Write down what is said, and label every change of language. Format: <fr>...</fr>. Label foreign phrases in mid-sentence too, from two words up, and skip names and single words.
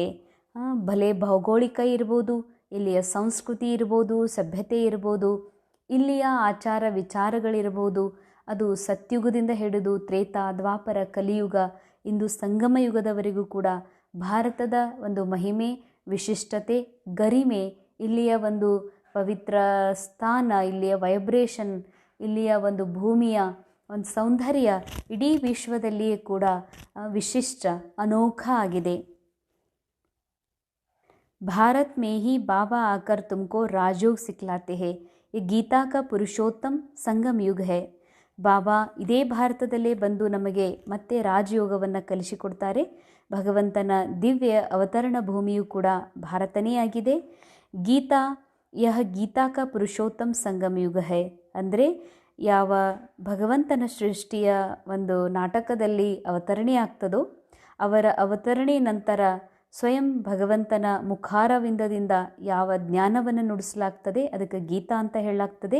<kn>ಭಲೆ ಭೌಗೋಳಿಕ ಇರ್ಬೋದು, ಇಲ್ಲಿಯ ಸಂಸ್ಕೃತಿ ಇರ್ಬೋದು, ಸಭ್ಯತೆ ಇರ್ಬೋದು, ಇಲ್ಲಿಯ ಆಚಾರ ವಿಚಾರಗಳಿರ್ಬೋದು, ಅದು ಸತ್ಯುಗದಿಂದ ಹಿಡಿದು ತ್ರೇತಾ, ದ್ವಾಪರ, ಕಲಿಯುಗ, ಇಂದು ಸಂಗಮ ಯುಗದವರೆಗೂ ಕೂಡ ಭಾರತದ ಒಂದು ಮಹಿಮೆ, ವಿಶಿಷ್ಟತೆ, ಗರಿಮೆ, ಇಲ್ಲಿಯ ಒಂದು ಪವಿತ್ರ ಸ್ಥಾನ, ಇಲ್ಲಿಯ ವೈಬ್ರೇಷನ್, ಇಲ್ಲಿಯ ಒಂದು ಭೂಮಿಯ ಒಂದು ಸೌಂದರ್ಯ ಇಡೀ ವಿಶ್ವದಲ್ಲಿಯೇ ಕೂಡ ವಿಶಿಷ್ಟ ಅನೋಖ ಆಗಿದೆ.</kn> <hi>भारत में ही बाबा आकर तुमको राजयोग सिखलाते हैं. ये गीता का पुरुषोत्तम संगम युग है.</hi> <kn>ಬಾಬಾ ಇದೇ ಭಾರತದಲ್ಲೇ ಬಂದು ನಮಗೆ ಮತ್ತೆ ರಾಜಯೋಗವನ್ನು ಕಲಿಸಿಕೊಡ್ತಾರೆ. ಭಗವಂತನ ದಿವ್ಯ ಅವತರಣ ಭೂಮಿಯೂ ಕೂಡ ಭಾರತನೇ ಆಗಿದೆ.</kn> <hi>गीता गीता का पुरुषोत्तम संगम युग है.</hi> <kn>ಅಂದರೆ ಯಾವ ಭಗವಂತನ ಸೃಷ್ಟಿಯ ಒಂದು ನಾಟಕದಲ್ಲಿ ಅವತರಣೆ ಆಗ್ತದೋ ಅವರ ಅವತರಣೆ ನಂತರ ಸ್ವಯಂ ಭಗವಂತನ ಮುಖಾರವಿಂದದಿಂದ ಯಾವ ಜ್ಞಾನವನ್ನು ನುಡಿಸಲಾಗ್ತದೆ ಅದಕ್ಕೆ ಗೀತಾ ಅಂತ ಹೇಳಲಾಗ್ತದೆ.</kn>